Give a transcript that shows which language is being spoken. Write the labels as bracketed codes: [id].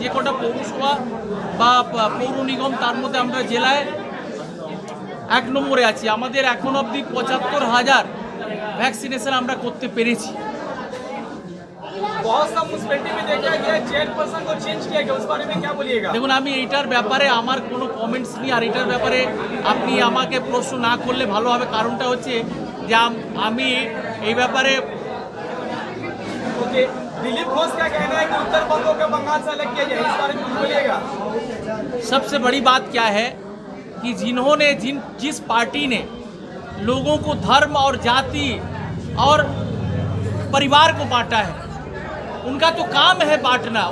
[bn] যে কটা পৌরসভা বা পৌর নিগম তার মধ্যে আমরা জেলায় 1 নম্বরে আছি। আমাদের এখন অবধি 75,000 ভ্যাকসিনেশন আমরা করতে পেরেছি। [hi] बहुत सा म्यूनसिपैलिटी में देखा गया चेयरपर्सन को चेंज किया गया, उस बारे में क्या बोलिएगा? [bn] দেখুন, আমি এইটার ব্যাপারে আমার কোনো কমেন্টস নেই। আর এটার ব্যাপারে আপনি আমাকে প্রশ্ন না করলে ভালো হবে। কারণটা হচ্ছে যে আমি এই ব্যাপারে [hi] ओके, दिलीप घोष का कहना है कि उत्तर बंगों को बंगाल से अलग किया जाए, इस बारे में कुछ बोलिएगा? सबसे बड़ी बात क्या है कि जिस पार्टी ने लोगों को धर्म और जाति और परिवार को बांटा है, उनका तो काम है बांटना।